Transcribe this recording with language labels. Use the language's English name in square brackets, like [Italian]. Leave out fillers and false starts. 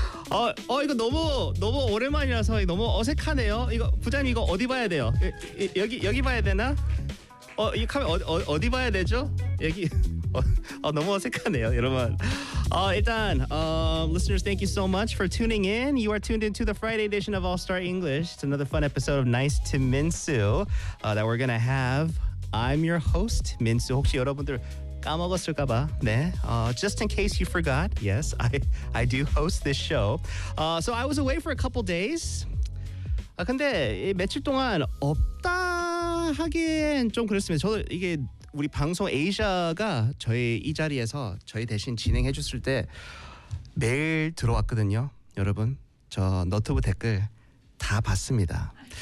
[Korean] 이거 너무 오랜만이라서 너무 어색하네요. 이거 부장님 이거 어디 봐야 돼요? 여기 봐야 되나? 이 카메라 어디 봐야 되죠? 여기. 너무 어색하네요, 여러분. [English] 일단, listeners, thank you so much for tuning in. You are tuned into the Friday edition of All Star English. It's another fun episode of Nice to Minsu that we're going to have. I'm your host, Minsu. [Korean] 혹시 여러분들 까먹었을까 봐. 네. [English] Just in case you forgot, yes, I do host this show. So I was away for a couple days. [Korean] 근데 며칠 동안 없다 하기엔 좀 그랬습니다. 저도 이게... 우리 방송 에이자가 저희 이 자리에서 저희 대신 진행해 줬을 때 매일 들어왔거든요. 여러분, 저 너튜브 댓글 다 봤습니다.